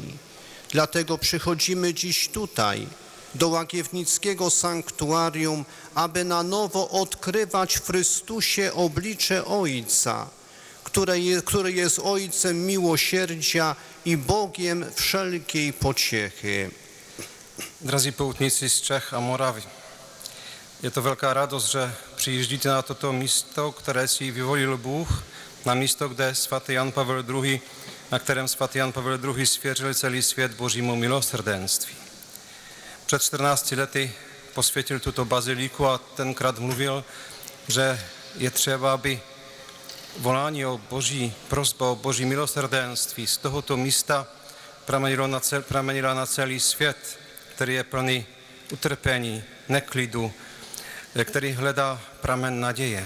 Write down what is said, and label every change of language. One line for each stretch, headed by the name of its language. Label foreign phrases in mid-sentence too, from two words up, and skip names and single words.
Polish: Dlatego przychodzimy dziś tutaj, do Łagiewnickiego Sanktuarium, aby na nowo odkrywać w Chrystusie oblicze Ojca, który jest Ojcem miłosierdzia i Bogiem wszelkiej pociechy.
Czech: Drazí poutníci z Čech a Moravy, je to velká radost, že přijíždíte na toto místo, které si vyvolil Bůh, na místo, kde svatý Jan Pavel II, na kterém svatý Jan Pavel II svěřil celý svět Božímu milosrdenství. Před 14 lety posvětil tuto baziliku a tenkrát mluvil, že je třeba, aby volání o Boží, prosba o Boží milosrdenství z tohoto místa pramenila na celý svět, který je plný utrpení, neklidu, který hledá pramen naděje.